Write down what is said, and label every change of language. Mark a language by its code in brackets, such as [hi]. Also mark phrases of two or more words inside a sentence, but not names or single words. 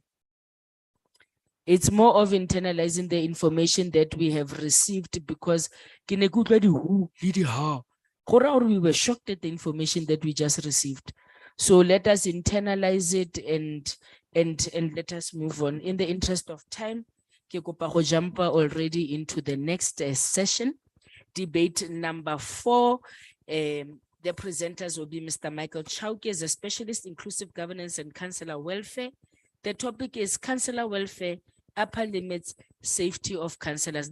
[en] It's more of internalizing the information that we have received, because we were shocked at the information that we just received. So let us internalize it and let us move on. In the interest of time, [tn] ke kopa go [en] jump already into the next session. Debate number 4. The presenters will be Mr. Michael Chauke, as a specialist, inclusive governance and councillor welfare. The topic is councillor welfare, upper limits safety of councillors.